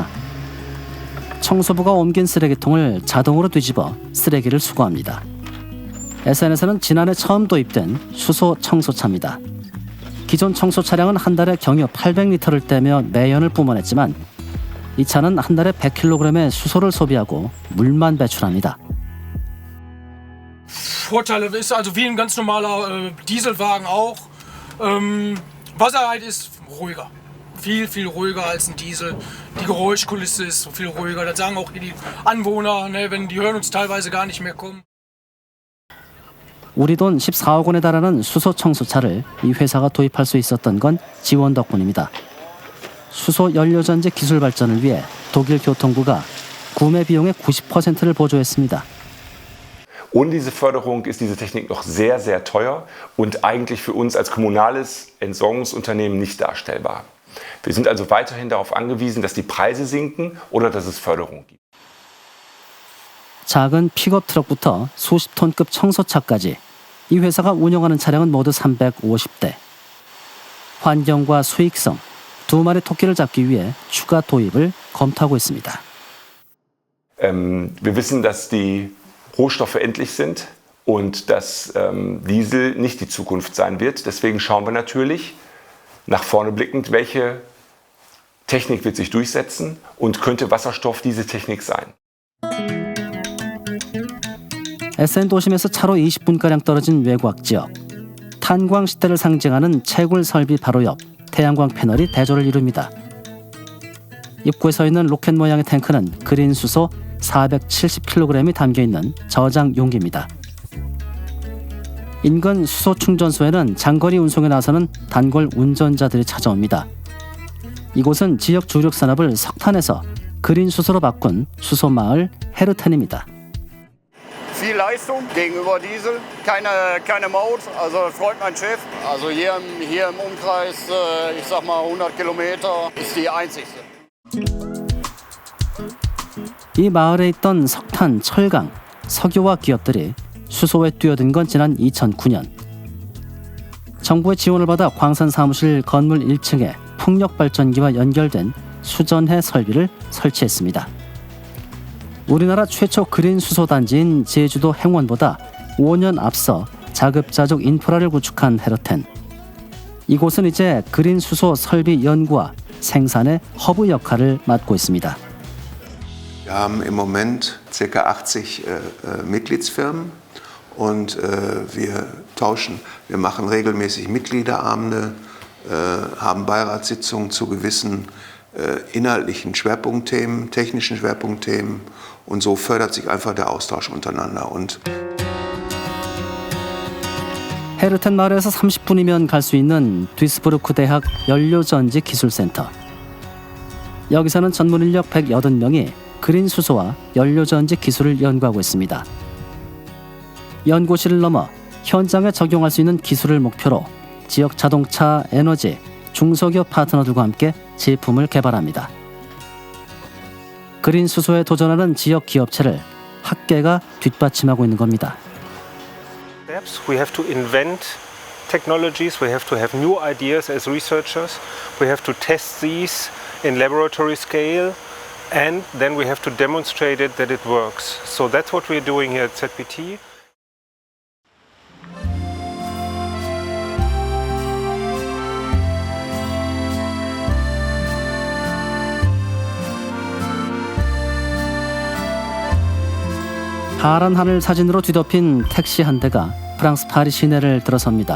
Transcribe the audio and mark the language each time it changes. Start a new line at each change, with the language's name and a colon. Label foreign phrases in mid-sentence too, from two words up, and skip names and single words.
Korean: 청소부가 옮긴 쓰레기통을 자동으로 뒤집어 쓰레기를 수거합니다. 에센에서는 지난해 처음 도입된 수소 청소차입니다. 기존 청소 차량은 한 달에 경유 800리터를 떼며 매연을 뿜어냈지만 이 차는 한 달에 100kg의 수소를 소비하고 물만 배출합니다.
German: Vorteile ist also wie ein ganz normaler Dieselwagen auch. Wasserheit ist ruhiger. Viel ruhiger als ein Diesel. Die Geräuschkulisse ist viel ruhiger. Das sagen auch hier die Anwohner, ne, wenn die hören uns teilweise gar nicht mehr kommen.
Korean: 우리 돈 14억 원에 달하는 수소 청소차를 이 회사가 도입할 수 있었던 건 지원 덕분입니다. 수소 연료전지 기술 발전을 위해 독일 교통부가 구매 비용의 90%를 보조했습니다.
German: Ohne diese Förderung ist diese Technik noch sehr, sehr teuer und eigentlich für uns als kommunales Entsorgungsunternehmen nicht darstellbar. Wir sind also weiterhin darauf angewiesen, dass die Preise sinken oder dass es Förderung gibt.
Korean: 작은 픽업 트럭부터 수십 톤급 청소차까지 이 회사가 운영하는 차량은 모두 350대. 환경과 수익성, 두 마리 토끼를 잡기 위해 추가 도입을 검토하고 있습니다.
German: Wir wissen, dass die Rohstoffe endlich sind und dass Diesel nicht die Zukunft sein wird. Deswegen schauen wir natürlich nach vorne blickend, welche Technik wird sich durchsetzen und könnte Wasserstoff diese Technik sein.
Korean: SN 도심에서 차로 20분가량 떨어진 외곽 지역. 탄광 시대를 상징하는 채굴 설비 바로 옆 태양광 패널이 대조를 이룹니다. 입구에 서 있는 로켓 모양의 탱크는 그린 수소 470kg이 담겨있는 저장 용기입니다. 인근 수소 충전소에는 장거리 운송에 나서는 단골 운전자들이 찾아옵니다. 이곳은 지역 주력 산업을 석탄에서 그린 수소로 바꾼 수소 마을 헤르텐입니다.
German: Viel Leistung gegenüber Diesel, keine Maut, also freut mein Chef. Also hier im Umkreis, ich sag mal 100 Kilometer, ist die einzigste.
Korean: 이 마을에 있던 석탄, 철강, 석유화 기업들이 수소에 뛰어든 건 지난 2009년. 정부의 지원을 받아 광산 사무실 건물 1층에 풍력 발전기와 연결된 수전해 설비를 설치했습니다. 우리나라 최초 그린 수소 단지인 제주도 행원보다 5년 앞서 자급자족 인프라를 구축한 헤르텐. 이곳은 이제 그린 수소 설비 연구와 생산의 허브 역할을 맡고 있습니다.
German: Wir haben im Moment ca. 80 Mitgliedsfirmen und wir tauschen. Wir machen regelmäßig Mitgliederabende, haben Beiratssitzungen zu gewissen inhaltlichen Schwerpunktthemen, technischen Schwerpunktthemen und so fördert sich einfach der Austausch untereinander.
Korean: 헤르텐 마을에서 30분이면 갈 수 있는 뒤스부르크 대학 연료전지 기술센터. 여기서는 전문 인력 180명이 그린 수소와 연료전지 기술을 연구하고 있습니다. 연구실을 넘어 현장에 적용할 수 있는 기술을 목표로 지역 자동차, 에너지, 중소기업 파트너들과 함께 제품을 개발합니다. 그린 수소에 도전하는 지역 기업체를 학계가 뒷받침하고 있는 겁니다.
English: We have to invent technologies, we have to have new ideas as researchers, we have to test these in laboratory scale, and then we have to demonstrate it that it works. So that's what we're doing here at ZPT.
Korean: 파란 하늘 사진으로 뒤덮인 택시 한 대가 프랑스 파리 시내를 들어섭니다.